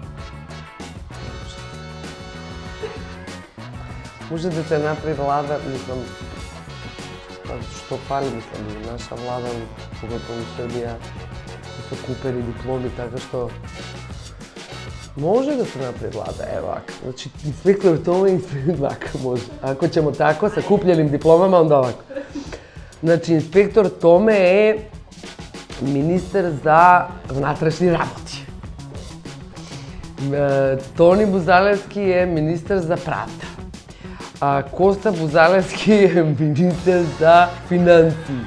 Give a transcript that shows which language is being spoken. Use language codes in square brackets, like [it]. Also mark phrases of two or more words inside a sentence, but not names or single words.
[mk] Може да се направи влада, мислам, што фали, мислам, наша влада, поготово у Србија, се купени дипломи, така што може да се направи влада, вака. Значи, инспектор Томе и инспектор вака може. [sr] Ако ćemo тако, sa kupljenim diplomama, onda ovako. [mk] Значи, инспектор Томе е министер за внатрешни работи. Тони Бузалевски е министер за правда. Коста Бузалевски е министер за финансии.